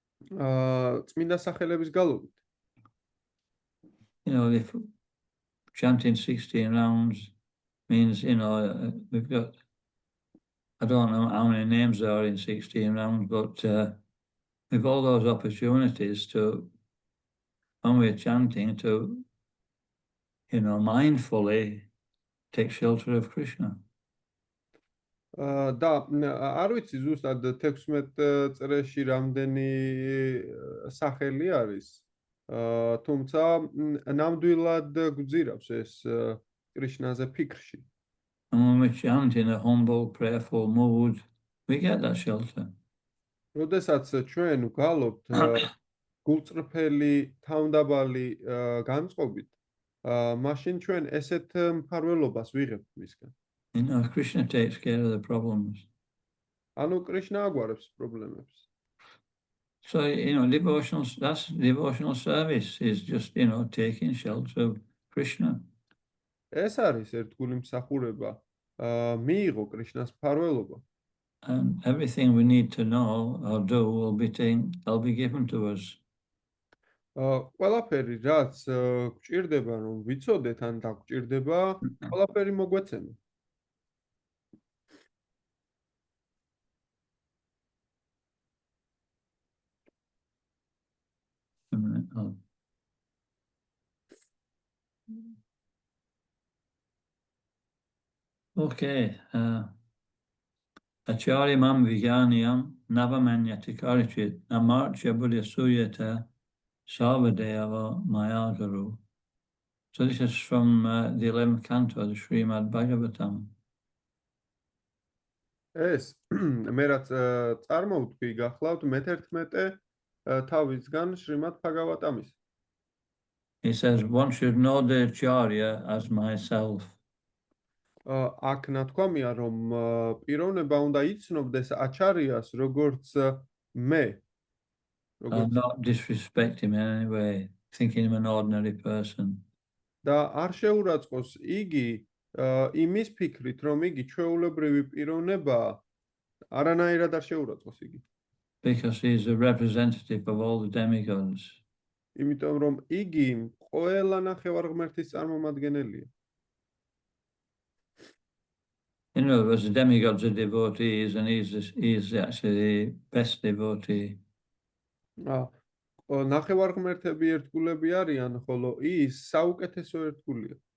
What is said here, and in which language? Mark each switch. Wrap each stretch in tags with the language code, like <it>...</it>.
<ka>წმინდა სახელების გალობით.</ka> <en>If chanting 16 rounds means, we've got, I don't know how many names there are in 16 rounds, but we've all those opportunities to, when we're chanting, to, mindfully take shelter of Krishna.</en> <ka>და არ ვიცი ზუსტად 16 წრეში რამდენი სახელი არის, თუმცა ნამდვილად გვძირავს ეს კრიშნაზე ფიქრში.</ka> <en>And when we chant in a humble, prayerful mood, we get that shelter.</en> <ka>როდესაც ჩვენ ვგალობთ გულწრფელი, თავმდაბალი განწყობით, მაშინ ჩვენ ესეთ მფარველობას ვიღებთ მისგან.</ka> <en>Krishna takes care of the problems.</en> <ka>ანუ კრიშნა აგვარებს პრობლემებს.</ka> <en>So, devotional service is just, taking shelter of Krishna.</en> <ka>ეს არის ერთგული მსახურება, მიიღო კრიშნას მფარველობა.</ka> <en>And everything we need to know or do will be given to us.</en> <ka>ყველაფერი, რაც გვჭირდება რომ ვიცოდეთ ან დაგვჭირდება, ყველაფერი მოგვეცემა.</ka> <sa>Okay. Acharyamam Vijnaniyam Navamanyatikarchit Namarcha Buddha Suyata Sarvadeva Mayagaru.</sa> <en>So this is from the 11th canto of the Srimad Bhagavatam.</en> <ka>ეს მე რაც წარმოვთქვი გახლავთ მე-11 თავისგან შრიმად ბჰაგავატამის.</ka> <en>He says, one should know the Acharya as myself.</en> <ka>აქ ნათქვამია, რომ პიროვნება უნდა იცნობდეს აჩარიას როგორც მე.</ka> <en>And not disrespect him in any way, thinking him an ordinary person.</en> <ka>და არ შეურაცხყოფს იგი იმის ფიქრით, რომ იგი ჩვეულებრივი პიროვნებაა, არანაირად არ შეურაცხყოფს იგი.</ka> <en>Because he is a representative of all the demigods.</en> <ka>იმიტომ რომ იგი ყველა ნახევარღმერთის წარმომადგენელია.</ka> <en>In other words, the demigods are devotees, and he is actually the best devotee.</en> <ka>ნახევარღმერთები ერთგულები არიან, ხოლო ის საუკეთესო ერთგულია.</ka>